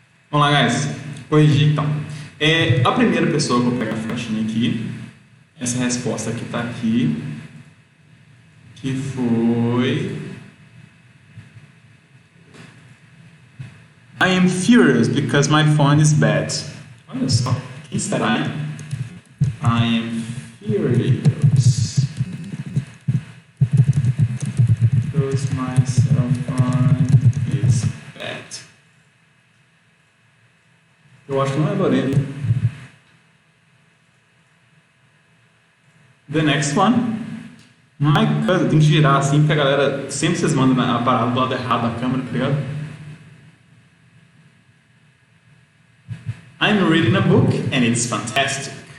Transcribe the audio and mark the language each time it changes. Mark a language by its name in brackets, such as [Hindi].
[Portuguese] Vamos lá, guys. Corrigir então. A primeira pessoa que eu vou pegar a flechinha aqui, essa resposta que está aqui, que foi... [English] I am furious because my phone is bad. [Portuguese] Olha só, quem será, hein? [English] I am furious because my cell phone is bad. [Portuguese] Eu acho que não é Lorena. [English] The next one. My cousin. [Portuguese] Tem que girar assim, porque a galera sempre vocês mandam a parada do lado errado da câmera, tá ligado? [English] I'm reading a book and it's fantastic.